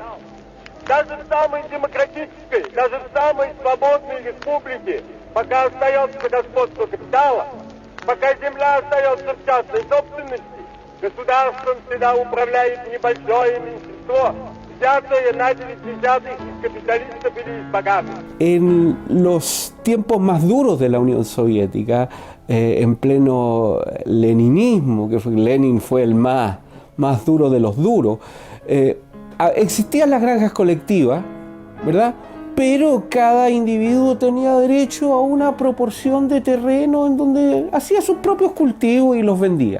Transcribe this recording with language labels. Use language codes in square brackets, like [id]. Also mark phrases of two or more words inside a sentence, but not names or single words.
[ru] Даже в самой демократической, даже в самой свободной республике, пока остается господство капитала, пока земля остается в частной собственности, государством всегда управляет небольшое меньшинство, взятое на 90-х из капиталистов или из богатых. [es] En los tiempos más duros de la Unión Soviética, en pleno leninismo, que Lenin fue el más duro de los duros, existían las granjas colectivas, ¿verdad? Pero cada individuo tenía derecho a una proporción de terreno en donde hacía sus propios cultivos y los vendía.